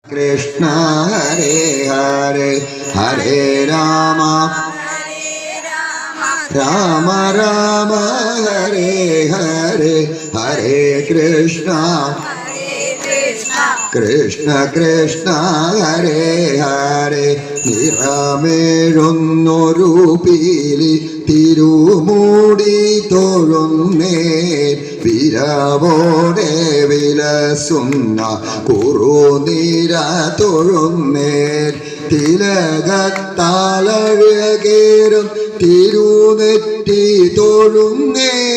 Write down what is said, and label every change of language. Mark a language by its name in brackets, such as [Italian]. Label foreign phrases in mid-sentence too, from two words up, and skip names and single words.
[Sanskrit] Krishna Hare Hare Hare Rama Rama Rama Hare Hare Hare Krishna Krishna Krishna Hare Hare [Malayalam] നിറമേഴുന്നൊരു പീലി തിരുമൂടി തൊഴുന്നേ വിരവോടെ വിലസുന്ന കുറുനിര തൊഴുന്നേ തിലകത്താലഴകേറും തിരുനെറ്റി തൊഴുന്നേ